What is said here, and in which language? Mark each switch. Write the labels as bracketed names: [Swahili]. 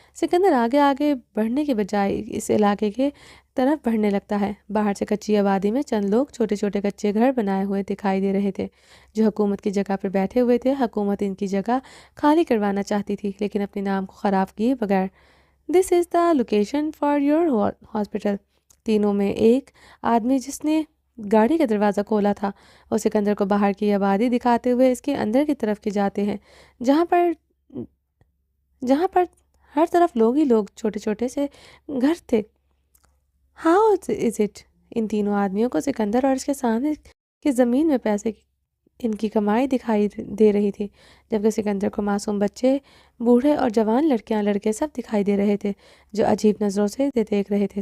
[Urdu] سکندر آگے بڑھنے کے بجائے اس علاقے کے طرف بڑھنے لگتا ہے. باہر سے کچی آبادی میں چند لوگ چھوٹے چھوٹے کچے گھر بنائے ہوئے دکھائی دے رہے تھے جو حکومت کی جگہ پر بیٹھے ہوئے تھے. حکومت ان کی جگہ خالی کروانا چاہتی تھی لیکن اپنے نام کو خراب کیے بغیر. [English] This is the location for your hospital. [Urdu] تینوں میں ایک آدمی جس نے گاڑی کا دروازہ کھولا تھا وہ سکندر کو باہر کی آبادی دکھاتے ہوئے اس کے اندر کی طرف کے جاتے ہیں جہاں پر ہر طرف لوگ ہی لوگ چھوٹے چھوٹے سے گھر تھے. [English] How is it. [Urdu] ان تینوں آدمیوں کو سکندر اور اس کے سامنے کی زمین میں پیسے ان کی کمائی دکھائی دے رہی تھی جبکہ سکندر کو معصوم بچے بوڑھے اور جوان لڑکیاں لڑکے سب دکھائی دے رہے تھے جو عجیب نظروں سے دیکھ رہے تھے.